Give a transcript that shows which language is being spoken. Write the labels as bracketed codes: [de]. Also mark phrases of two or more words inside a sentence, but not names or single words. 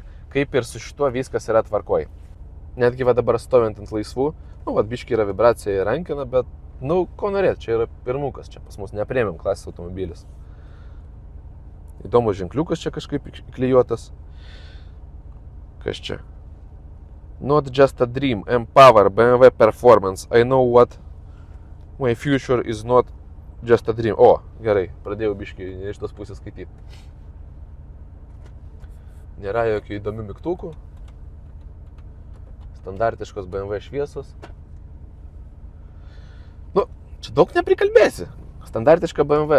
[lt] Kaip ir su šituo viskas yra tvarkoj. Netgi dabar stovint ant laisvų, biški yra vibracija į rankiną, bet ko norėt, čia yra pirmukas, čia pas mus ne premium klasės automobilis. Įdomus ženkliukas čia kažkaip įklijuotas. Kas čia? [en] Not just a dream, empower, BMW performance. I know what my future is not just a dream. [lt] O, gerai, pradėjau biškį iš tos pusės skaityti. Nėra jokių įdomių mygtukų. Standartiškos BMW šviesos. Čia daug neprikalbėsi. Standartiška BMW.